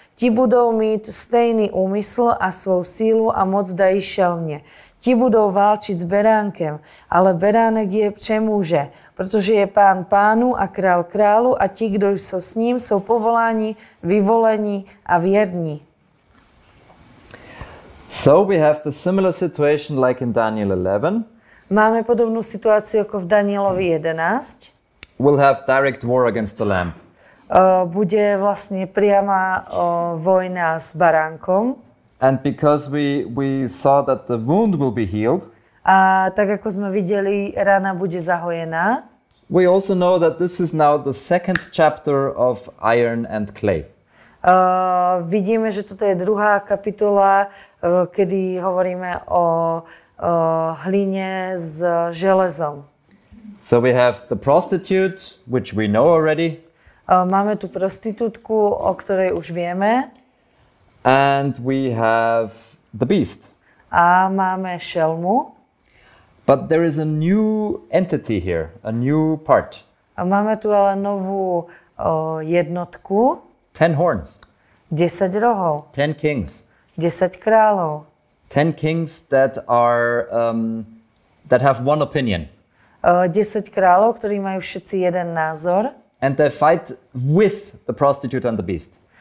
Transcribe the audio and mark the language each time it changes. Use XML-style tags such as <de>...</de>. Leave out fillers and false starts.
<cs>Ti budou mít stejný úmysl a svou sílu a moc dají šelmě. Ti budou válčit s beránkem, ale beránek je přemůže, protože je pán pánů a král králu a ti, kdo jsou s ním, jsou povoláni, vyvolení a věrní.</cs> <en>So we have the similar situation like in Daniel 11.</en> <cs>Máme podobnou situaci jako v Danielovi 11.</cs> <en>We'll have direct war against the lamb.</en> <sk>Bude vlastně priama vojna s baránkom.</sk> <en>And because we saw that the wound will be healed,</en> <cs>A tak jako jsme viděli, rana bude zahojená.</cs> <en>we also know that this is now the second chapter of iron and clay.</en> <sk>Vidíme, že toto je druhá kapitola, kedy hovoríme o hlině s železom.</sk> <en>So we have the prostitute, which we know already,</en> <sk>Máme tu prostitútku, o ktorej už vieme,</sk> <en>and we have the beast.</en> <sk>a máme šelmu.</sk> <en>But there is a new entity here, a new part.</en> <sk>A máme tu ale novú jednotku,</sk> <en>10 horns,</en> <sk>10 rohov,</sk> <en>10 kings.</en> <sk>10 kráľov,</sk> <en>10 kings that are that have one opinion,</en> <sk>10 kráľov, ktorí majú všetci jeden názor,</sk> <en>and they fight with the prostitute and the beast.</en>